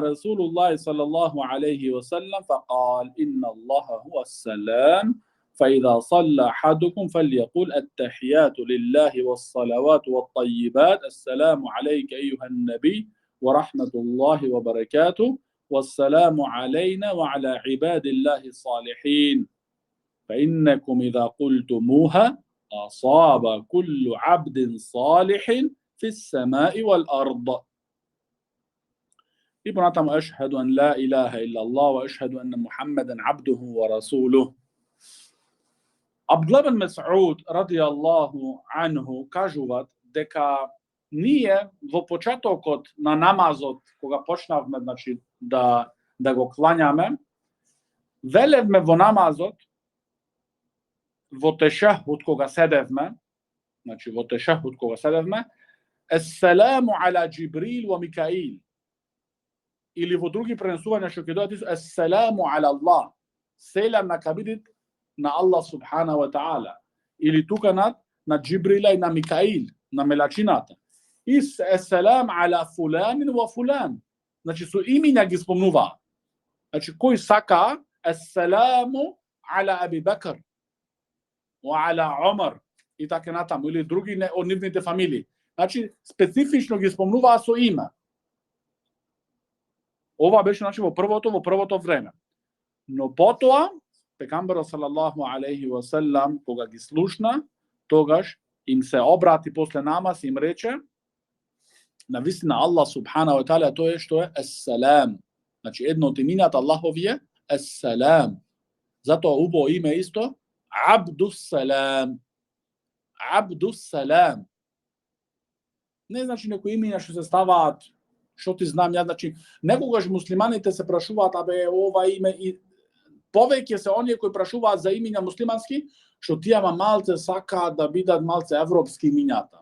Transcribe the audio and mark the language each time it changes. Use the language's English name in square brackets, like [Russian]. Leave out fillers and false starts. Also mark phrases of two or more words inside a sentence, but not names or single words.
[Arabic] رسول الله صلى الله عليه وسلم فقال إن الله هو السلام فإذا صلى أحدكم فليقول التحيات لله والصلوات والطيبات السلام عليك أيها النبي ورحمة الله وبركاته والسلام علينا وعلى عباد الله الصالحين فإنكم إذا قلتموها أصاب كل عبد صالح في السماء والأرض. إبراهيم أشهد أن لا إله إلا الله وأشهد أن محمدا عبده ورسوله. [Macedonian] Абдулла ибн Мас'уд [Arabic] رضي الله عنه [Macedonian] кажуваат дека ние во почетокот на намазот, кога почнавме, значи, да го клањаме, велевме во намазот, во тешехуд кога седевме, значи во тешехуд кога седевме, [Arabic] السلام على جبريل وميكائيل. [Macedonian] Или во други пренесувања што ќе дојдат, [Arabic] السلام على الله. [Macedonian] Селам на кабидит на Аллах [Arabic] سبحانه وتعالى. [Macedonian] Или тука на Джибрила и на Микаил, на мелачината. [Arabic] И السلام على فلان وفلان. [Macedonian] Значи со имиња ги спомнуваат. Значи кој сака [Arabic] السلام على أبي بكر وعلى عمر [Macedonian] и така натаму, или други од нивните фамилии. Значи специфично ги спомнуваат со име. Ова беше, значи, во првото време. Но потоа пегамберот [Arabic] صلى الله عليه وسلم [Macedonian] кога ги слушна, тогаш им се обрати после намаз и им рече: навистина Аллах [Arabic] سبحانه وتعالى [Macedonian] тоа е што е ессалам. Значи, едно од имињата Аллахов е Ас-Салам. Зато убо име исто Абдус Салам. Abdus Salam. Не значи некој имења што се ставаат, што ти знам ја, значи некогаш муслиманите се прашуваат, абе ова име и повеќе се оние кои прашуваат за имења муслимански, што тие малце сакаат да бидат малце европски имењата.